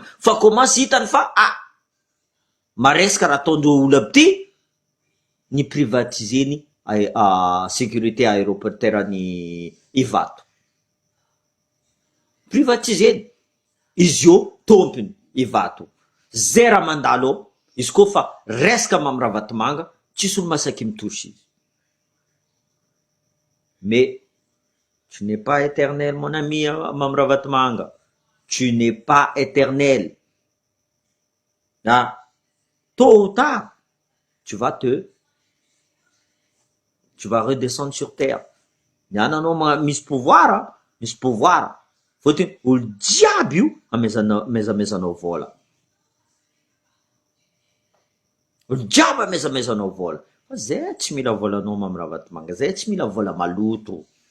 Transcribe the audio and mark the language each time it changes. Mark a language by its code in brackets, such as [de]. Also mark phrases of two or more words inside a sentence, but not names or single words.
[mg] Fa komansy hitany fa maresaka raha ataondro olo aby ty ny privatiseny [fr] sécurité aéroportuaire [mg] ny Ivato. Privatiseny. Izy io tompony Ivato. Zay raha mandalo ao, izy koa fa resaka mamy ravatomanga, tsisy olo masaky mitosy izy. [fr] Mais tu n'es pas éternel mon ami mamy ravatomanga. Tu n'es pas éternel. Tôt ou tard, tu vas redescendre sur terre. [mg] Niananao misy pouvoir, misy pouvoir. Fôtiny olo jiaby io amezamezanao vola. Olo jiaby amezamezanao vola. Fa zay tsy mila volanao mamy ravatomanga. Zay tsy mila vola maloto.